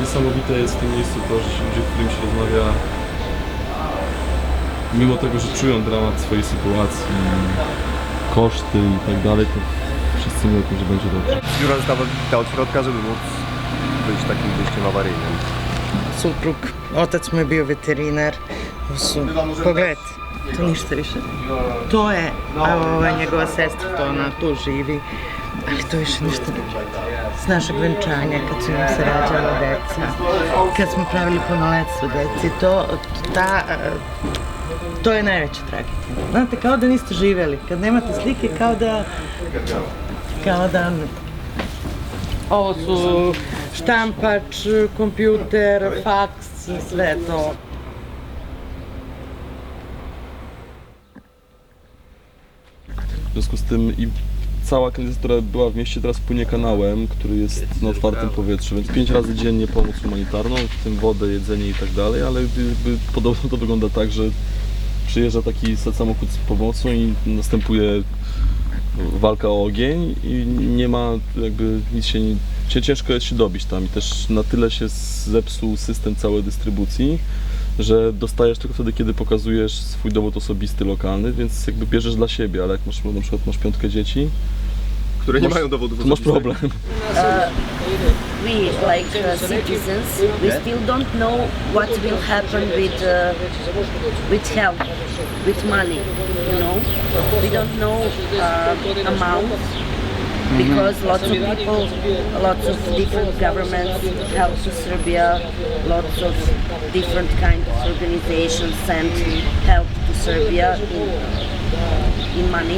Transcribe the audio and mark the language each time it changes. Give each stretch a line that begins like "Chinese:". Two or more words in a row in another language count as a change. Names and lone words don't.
Polish: Niesamowite jest w tym miejscu to, że ci ludzie, z którymi się rozmawia, mimo tego, że czują dramat swojej sytuacji, koszty i tak dalej, to wszyscy mówią, że będzie dobrze. Dziura została wybita od środka, żeby móc być takim wyjściem awaryjnym.
Serbian: Suprug, otac mu je bio veterinar. Pogledajte, to ništa više. To je njegova sestra, to ona tu živi. Ali to više ništa ne. S našeg venčanja, kad su nam se rađala deca, kad smo pravili punoletstvo deci, to je najveća tragedija. Znate, kao da niste živeli. Kad nemate slike, kao da ovo su štampač, kompjuter, faks, sve to.
Polish: W związku z tym i cała kandydatura była w mieście, teraz płynie kanałem, który jest na otwartym powietrzu, więc 5 razy dziennie pomoc humanitarną, w tym wodę, jedzenie i tak dalej, ale podobno to wygląda tak, że przyjeżdża taki samochód z pomocą i następuje walka o ogień i nie ma jakby nic ciężko jest się dobić tam i też na tyle się zepsuł system całej dystrybucji, że dostajesz tylko wtedy, kiedy pokazujesz swój dowód osobisty lokalny, więc jakby bierzesz dla siebie, ale jak na przykład masz 5 dzieci, które nie mają dowodów to masz problem.
English: We, like citizens, we still don't know what will happen with health, with money, you know. We don't know amount because lots of people, lots of different governments help to Serbia, lots of different kinds of organizations send help to Serbia in money.